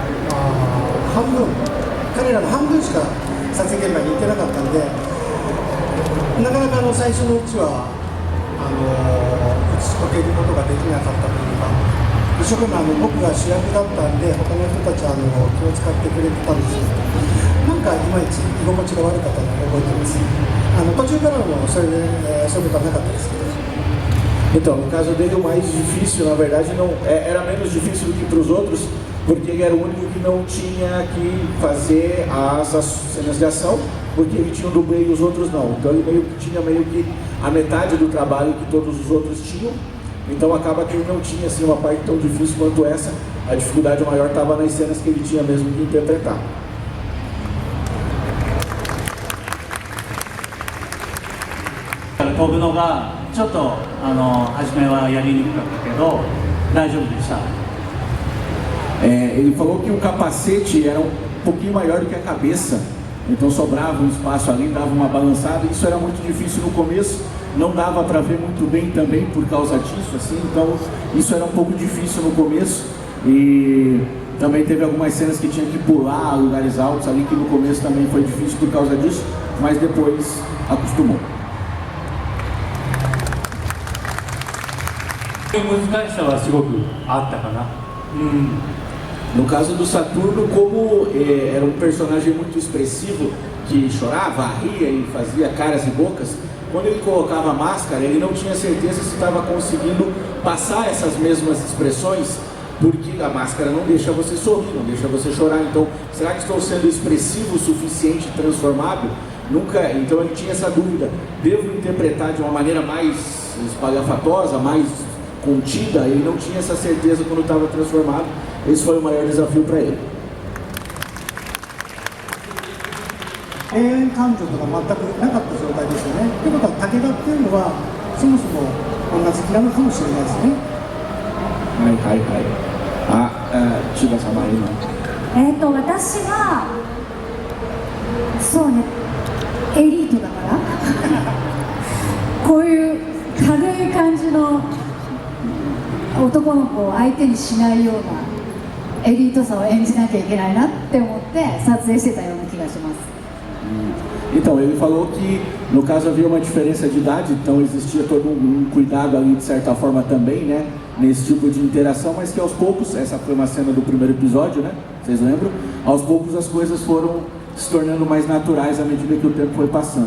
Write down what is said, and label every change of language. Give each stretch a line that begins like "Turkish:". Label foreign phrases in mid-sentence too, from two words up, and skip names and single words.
Japanese: 彼らの半分しか撮影現場に行ってなかったんで、なかなか最初のうちは打ち解けることができなかったというか、一生懸命僕が主役だったんで他の人たちは気を使ってくれてたんですけど、なんかいまいち居心地が悪かったのを覚えてます。途中からもそういうことはなかったですけど。
Portuguese: Então, no caso dele, o mais difícil, na verdade, não era menos difícil do que para os outros, porque ele era o único que não tinha que fazer as cenas de ação, porque ele tinha um dublê e os outros não. Então ele tinha meio que a metade do trabalho que todos os outros tinham. Então acaba que ele não tinha assim uma parte tão difícil quanto essa. A dificuldade maior estava nas cenas que ele tinha mesmo que interpretar.
Japanese: 飛ぶのがちょっと初めはやりにくかったけど大丈夫でした。
Portuguese: Ele falou que o capacete era um pouquinho maior do que a cabeça, então sobrava um espaço ali, dava uma balançada. Isso era muito difícil no começo, não dava para ver muito bem também por causa disso, assim. Então isso era um pouco difícil no começo e também teve algumas cenas que tinha que pular lugares altos ali, que no começo também foi difícil por causa disso, mas depois acostumou.
Japanese: 難しさはすごくあったかな。
Portuguese: No caso do Saturno, como era um personagem muito expressivo, que chorava, ria e fazia caras e bocas, quando ele colocava a máscara, ele não tinha certeza se estava conseguindo passar essas mesmas expressões, porque a máscara não deixa você sorrir, não deixa você chorar. Então, será que estou sendo expressivo o suficiente, transformado? Então ele tinha essa dúvida, devo interpretar de uma maneira mais espalhafatosa, mais contida? Ele não tinha essa certeza quando estava transformado. Esse foi o maior desafio para ele.
Japanese: 永遠感情とか全くなかった状態ですよね。ということは武田っていうのはそもそも女好きなのかもしれないですね。はいはいはい。千葉様今。私はそうね、エリートだからこういう軽い感じの男の子を相手にしないようなエリートさを演じなきゃいけないなって思って撮影してたような気がします。
Portuguese: Então, ele falou que no caso havia uma diferença de idade, então existia todo um cuidado ali de certa forma também, né, nesse tipo de interação, mas que aos poucos, essa foi uma cena do primeiro episódio, né, vocês lembram? Aos poucos as coisas foram se tornando mais naturais à medida que o tempo foi passando.